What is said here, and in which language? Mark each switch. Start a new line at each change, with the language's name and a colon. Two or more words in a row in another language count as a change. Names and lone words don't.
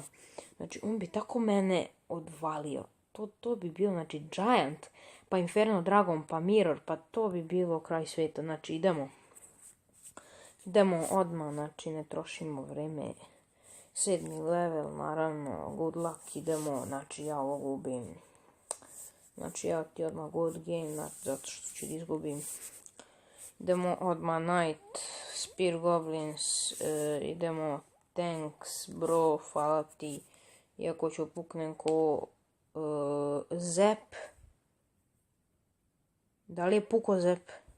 Serbian: Znači, on bi tako mene odvalio. To bi bilo, znači, Giant, pa Inferno Dragon, pa Mirror, pa to bi bilo kraj svijeta. Znači, idemo. Idemo odmah, znači, ne trošimo vreme. 7. level, naravno,
English: good luck,
Serbian: idemo, znači, ja ovo gubim. Znači, evo ti odmah
English: good game,
Serbian: znači, zato što ću izgubim. Idemo odmah Knight, Spear Goblins, idemo
English: Thanks, bro,
Serbian: hvala ti. Iako ću puknem ko Zep. Da li je pukao Zep?